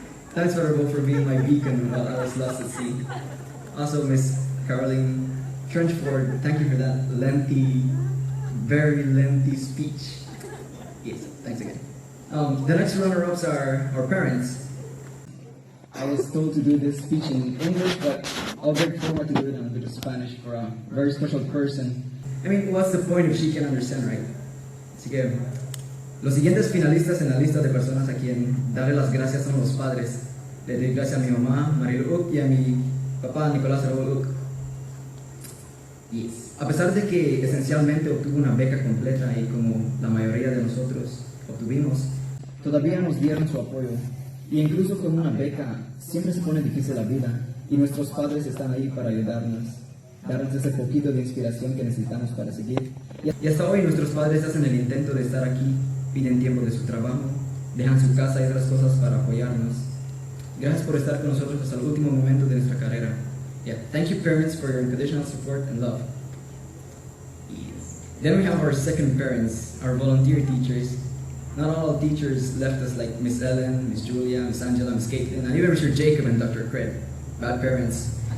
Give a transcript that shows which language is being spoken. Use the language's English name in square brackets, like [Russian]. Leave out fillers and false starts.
[English] Thanks, Father Bo, for being my beacon while I was lost at sea. Also, Miss Caroline Trenchford, thank you for that lengthy, very lengthy speech. Yes, thanks again. The next runner-ups are our parents. I was told to do this speech in English, but I'll beg forward to do it in a bit of Spanish for a very special person. I mean, what's the point if she can understand, right? [Spanish] Así que, los siguientes finalistas en la lista de personas a quien darle las gracias son los padres. Le doy gracias a mi mamá, Marilu Uc, y a mi papá, Nicolás Raúl Uc. [English] Yes. [Spanish] A pesar de que esencialmente obtuvo una beca completa y como la mayoría de nosotros obtuvimos, todavía nos dieron su apoyo. Y incluso con una beca siempre se pone difícil la vida y nuestros padres están ahí para ayudarnos, darnos ese poquito de inspiración que necesitamos para seguir. Y hasta hoy nuestros padres hacen el intento de estar aquí, piden tiempo de su trabajo, dejan su casa y otras cosas para apoyarnos. Gracias por estar con nosotros hasta el último momento de nuestra carrera. [English] Yeah, thank you parents for your unconditional support and love. Yes. Then we have our second parents, our volunteer teachers. Not all teachers left us like Miss Ellen, Miss Julia, Miss Angela, Miss Caitlin, and even Mr. Jacob and Dr. Craig. Bad parents.